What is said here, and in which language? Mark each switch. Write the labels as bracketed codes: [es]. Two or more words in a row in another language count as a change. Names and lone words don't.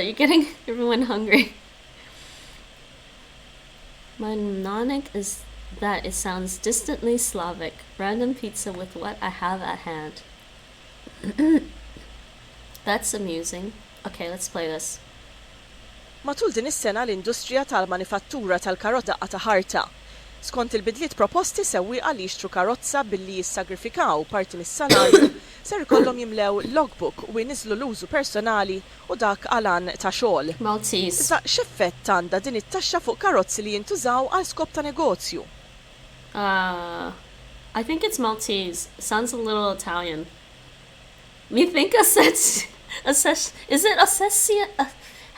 [en] You're getting everyone hungry. My mnemonic is that it sounds distantly Slavic. Random pizza with what I have at hand. That's amusing. Okay, let's play this. [mt] Matul din is-sena l-industrija tal-manifattura tal-karozza ta' ħarta. Skont il-bidliet proposti sewwieqa li jixtru karozza billi jissagrifikaw parti mis-salarju ser ikollhom jimlew logbook u jniżlu l-użu personali u dak għalan ta' xogħol. [en] Maltese. [mt] Issa x'effett għandha din it-taxxa fuq karozzi li jintużaw għal skop ta' negozju? [en] I think it's Maltese. Sounds a little Italian. Me think Ossetia. Is it Ossetia?